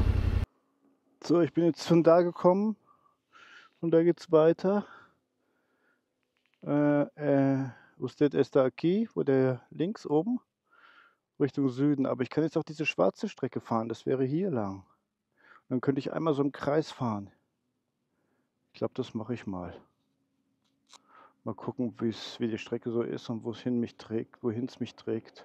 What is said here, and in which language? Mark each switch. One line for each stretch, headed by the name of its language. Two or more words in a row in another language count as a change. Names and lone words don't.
German: So, ich bin jetzt von da gekommen. Von da geht's weiter.
Spanish: Usted está aquí,
German: wo der links oben, Richtung Süden. Aber ich kann jetzt auch diese schwarze Strecke fahren. Das wäre hier lang. Dann könnte ich einmal so im Kreis fahren. Ich glaube, das mache ich mal. Mal gucken, wie die Strecke so ist und wohin es mich trägt.